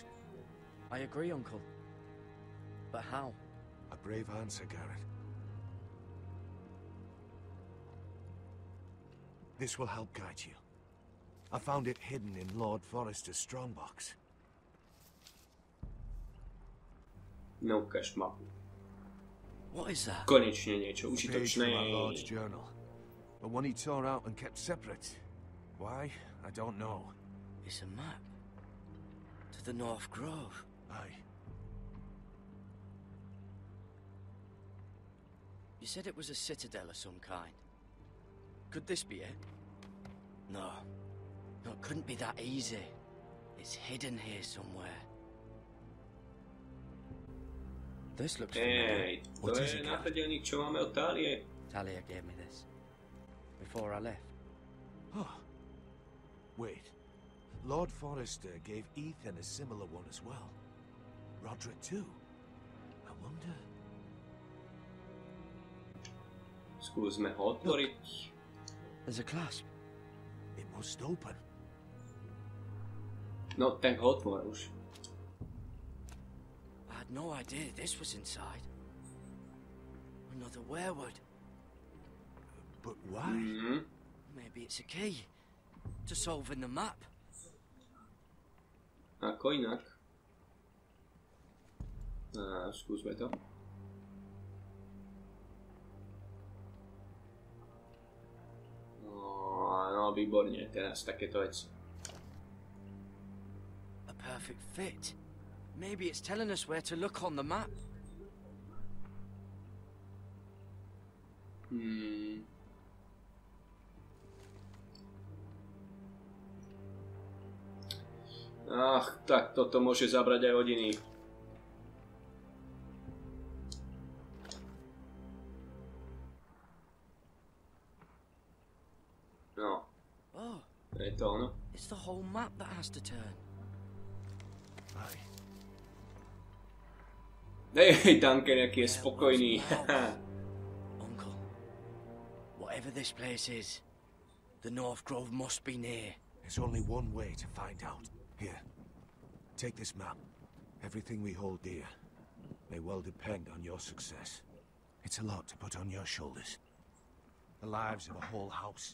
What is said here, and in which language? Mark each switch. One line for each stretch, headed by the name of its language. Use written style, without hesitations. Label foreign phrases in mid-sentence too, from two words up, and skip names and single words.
English: I agree, Uncle. But how? A brave answer, Garrett. This will help guide you. I found it hidden in Lord Forrester's strongbox.
Slovak: No, ukáž mapu.
English: What is that?
Slovak: Konečne niečo
English: A page from our Lord's
Slovak: užitočné.
English: journal. But one he tore out and kept separate. Why? I don't know. It's a map. To the North Grove. Aye. You said it was a citadel of some kind. Could this be it? No. No, it couldn't be that easy. It's hidden here somewhere. This looks familiar.
Slovak: Hej, to je náhľadelník, čo máme od Talie.
English: Talia gave me this. Before I left. Oh. Wait. Lord Forrester gave Ethan a similar one as well. Roderick too. I wonder...
Slovak: Skúsme ho otvoriť.
English: There's a clasp. It must open.
Slovak: No, tak ho otvor už.
English: I had no idea this was inside. Another werewood. But why? Maybe it's a key to solving the map.
Slovak: Ako inak? Skúsme to. No, výborne, teraz takéto veci.
English: A perfect fit. Maybe it's telling us where to look on the map.
Slovak: Ach, tak toto môže zabrať aj hodiny.
English: No. Oh,
Slovak: Je to ono.
English: it's the whole map that has to turn. Aye.
Slovak: Hej, Duncan, aký je spokojný.
English: Uncle, whatever this place is, the North Grove must be near. There's only one way to find out. Here. Take this map. Everything we hold dear may well depend on your success. It's a lot to put on your shoulders. The lives of a whole house.